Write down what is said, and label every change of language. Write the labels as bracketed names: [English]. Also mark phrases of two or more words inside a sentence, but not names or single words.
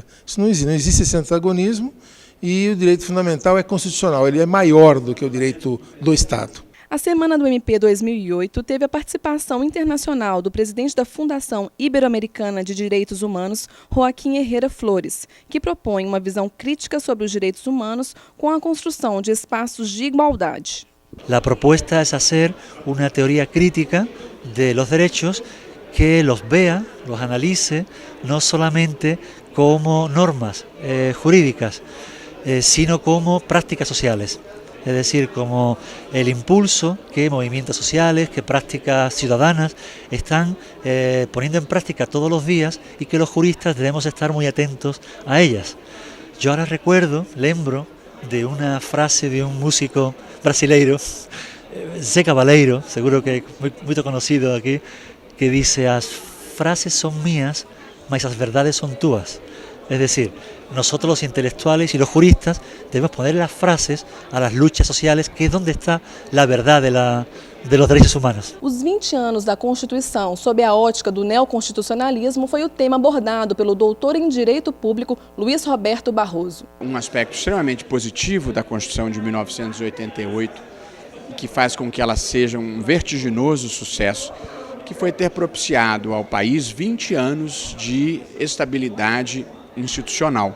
[Portuguese] Isso não existe esse antagonismo e o direito fundamental é constitucional, ele é maior do que o direito do Estado. A Semana do MP 2008 teve a participação internacional do presidente da Fundação Ibero-Americana de Direitos Humanos, Joaquim Herrera Flores, que propõe uma visão crítica sobre os direitos humanos com a construção de espaços de igualdade. [Spanish] La propuesta es hacer una teoría crítica de los derechos que los vea, los analice, no solamente como normas jurídicas, sino como prácticas sociales. Es decir, como el impulso que movimientos sociales, que prácticas ciudadanas están poniendo en práctica todos los días y que los juristas debemos estar muy atentos a ellas. Yo ahora lembro de una frase de un músico brasileiro, Zé Cabaleiro, seguro que muy conocido aquí, que dice: [Portuguese] as frases [Spanish] son mías, [Portuguese] mas as verdades son tuas. [Spanish] Es decir, nosotros los intelectuales y los juristas debemos poner las frases a las luchas sociales, que es donde está la verdad de los derechos humanos. [Portuguese] Os 20 anos da Constituição, sob a ótica do neoconstitucionalismo, foi o tema abordado pelo doutor em Direito Público, Luiz Roberto Barroso. Um aspecto extremamente positivo da Constituição de 1988, que faz com que ela seja um vertiginoso sucesso, que foi ter propiciado ao país 20 anos de estabilidade institucional.